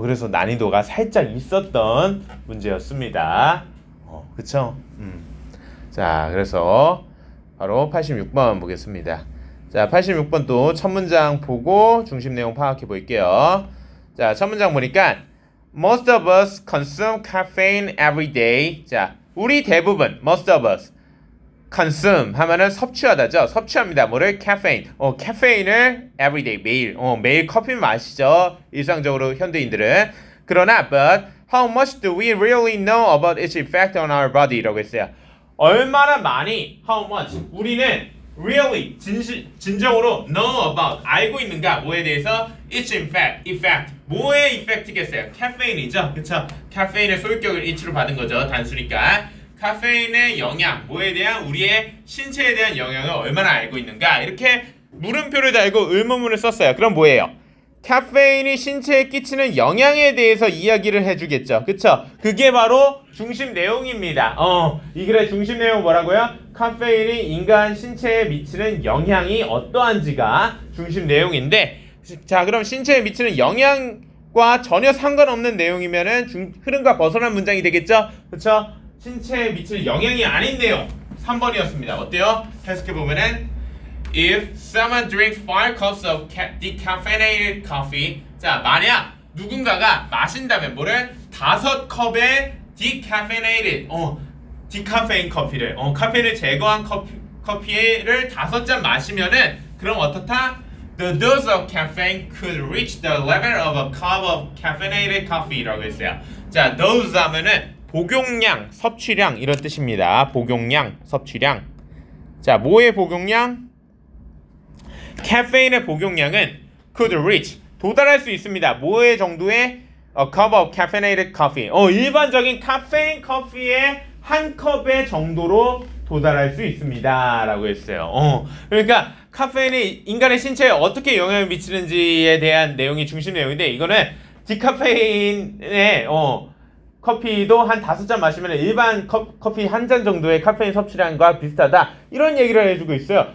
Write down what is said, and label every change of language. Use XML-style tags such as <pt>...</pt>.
<ko>그래서 난이도가 살짝 있었던 문제였습니다. 그쵸? 자, 그래서 바로 86번 보겠습니다. 자, 86번 또 첫 문장 보고 중심 내용 파악해 볼게요. 자, 첫 문장 보니까</ko> <en>Most of us consume caffeine every day.</en> <ko>자, 우리 대부분</ko> <en>most of us</en> <ko>consume 하면은 섭취하다죠. 섭취합니다. 뭐를? caffeine. caffeine을 every day 매일. 매일 커피 마시죠. 일상적으로 현대인들은. 그러나</ko> <en>but how much do we really know about its effect on our body라고 했어요.</en> <ko>얼마나 많이</ko> <en>how much</en> <ko>우리는 really 진정으로</ko> <en>know about</en> <ko>알고 있는가 뭐에 대해서</ko> <en>its effect</en> <ko>뭐의 effect겠어요? 카페인이죠. 그쵸? 카페인의 소유격을 it로 받은 거죠. 단수니까 카페인의 영향 뭐에 대한 우리의 신체에 대한 영향을 얼마나 알고 있는가 이렇게 물음표를 달고 의문문을 썼어요. 그럼 뭐예요? 카페인이 신체에 끼치는 영향에 대해서 이야기를 해주겠죠. 그쵸? 그게 바로 중심 내용입니다. 이 글의 중심 내용 뭐라고요? 카페인이 인간 신체에 미치는 영향이 어떠한지가 중심 내용인데 자 그럼 신체에 미치는 영향과 전혀 상관없는 내용이면은 흐름과 벗어난 문장이 되겠죠? 그쵸? 신체에 미치는 영향이 아닌 내용 3번이었습니다. 어때요? 해석해보면은</ko> <en>If someone drinks 5 cups of decaffeinated coffee</en> <ko>자 만약 누군가가 마신다면 뭐를? 5컵의 decaffeinated 디카페인 커피를 카페인을 제거한 커피를 5잔 마시면은 그럼 어떻다?</ko> <en>The dose of caffeine could reach the level of a cup of caffeinated coffee라고 했어요.</en> <ko>자 dose 하면은 복용량, 섭취량 이런 뜻입니다. 복용량, 섭취량. 자 뭐의 복용량? 카페인의 복용량은 could reach 도달할 수 있습니다. 뭐의 정도의</ko> <en>a cup of caffeinated coffee.</en> <ko>일반적인 카페인 커피의 한 컵의 정도로 도달할 수 있습니다. 라고 했어요. 그러니까 카페인이 인간의 신체에 어떻게 영향을 미치는지에 대한 내용이 중심 내용인데 이거는 디카페인의 커피도 한 5잔 마시면 일반 커피 한 잔 정도의 카페인 섭취량과 비슷하다 이런 얘기를 해주고 있어요.</ko>